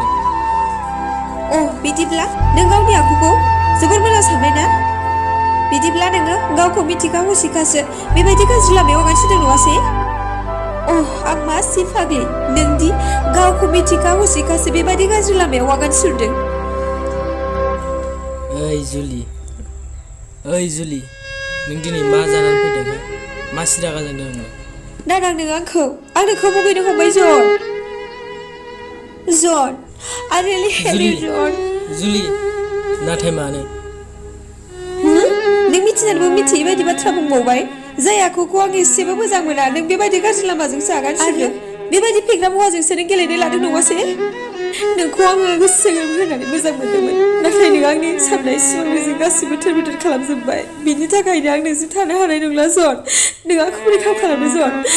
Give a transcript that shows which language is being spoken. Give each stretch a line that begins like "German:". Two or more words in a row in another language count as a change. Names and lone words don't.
Bodo: बिदिब्ला नों गावनि आखुखौ जोबोर मोजां सानबाय ना बिदिब्ला नोङो गावखौ मिथिखा हसिखासो बेबायदि गाज्रि लामायाव आगान सुरदों नङासै आं मा सि फाग्लि नोंदि गावखौ मिथिखा हसिखासो बेबायदि गाज्रि लामायाव आगान सुरदों ओइ जुलि नों दिनै मा जानानै फैदों मा सिरागा जादों नोङो नानां नों आंखौ मुगैनो हमबाय जन
English: I really hate you, John.
Bodo: जुलि नाथाय मानो नों मिथिनानैबो मिथियै बायदि बाथ्रा बुंबावबाय जाय आखुखौ आं एसेबो मोजां मोना नों बेबायदि गाज्रि लामाजोंसो आगान सुरदों बेबायदि फेग्रा मुवाजोंसो नों गेलेनो लादों नङासै नोंखौ आङो गोसो होनानै मोजां मोनदोंमोन नाथाय नों आंनि साननाय सिमांजों गासिबो थोर खालामजोब्बाय बिनि थाखायनो आं नोंजों थानो हानाय नंला जन नों आंखौ रैखा खालामनो जन